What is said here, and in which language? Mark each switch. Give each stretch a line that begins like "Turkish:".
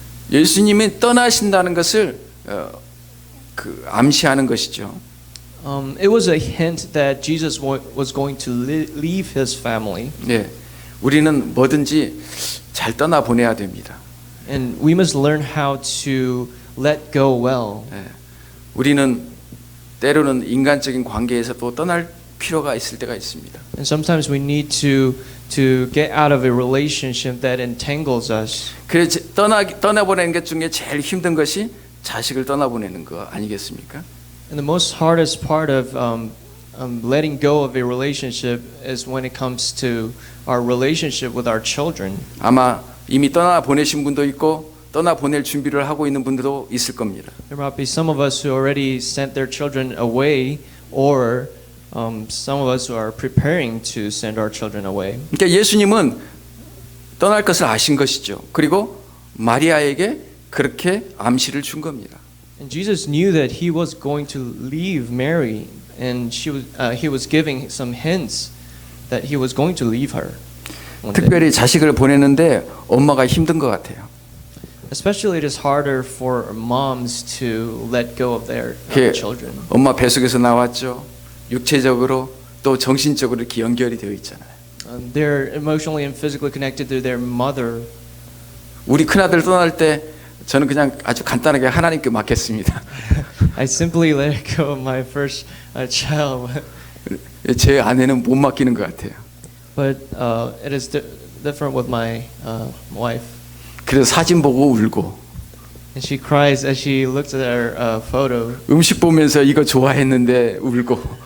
Korean: 예수님은 떠나신다는 것을 암시하는 것이죠.
English: It was a hint that Jesus was going to leave his family.
Korean: 네, 우리는 뭐든지 잘 떠나 보내야 됩니다.
English: And we must learn how to let go well.
Korean: 네, 우리는 때로는 인간적인 관계에서 또 떠날 필요가 있을 때가 있습니다.
English: And sometimes we need to get out of a relationship that entangles us.
Korean: 그래서 떠나보내는 것 중에 제일 힘든 것이 자식을 떠나보내는 거 아니겠습니까?
English: And the most hardest part of letting go of a relationship is when it comes to our relationship with our children.
Korean: 아마 이미 떠나보내신 분도 있고 떠나보낼 준비를 하고 있는 분들도 있을 겁니다.
English: There might be some of us who already sent their children away, or some of us who are preparing to send our children away.
Korean: 그러니까 예수님은 떠날 것을 아신 것이죠. 그리고 마리아에게 그렇게 암시를 준 겁니다.
English: And Jesus knew that he was going to leave Mary, and he was giving some hints that he was going to leave her. one day.
Korean: 특별히 자식을 보내는데 엄마가 힘든 것 같아요.
English: Especially it is harder for moms to let go of their 그 children.
Korean: 엄마 뱃속에서 나왔죠. 육체적으로 또 정신적으로 이렇게 연결이 되어 있잖아요.
English: They're emotionally and physically connected to their mother.
Korean: 우리 큰아들 떠날 때 저는 그냥 아주 간단하게 하나님께 맡겼습니다.
English: I simply let go of my first child,
Korean: 제 아내는 못 맡기는 것 같아요.
English: but it is different with my wife.
Korean: 그래서 사진 보고 울고
English: And she cries as she looks at our photo.
Korean: 음식 보면서 이거 좋아했는데 울고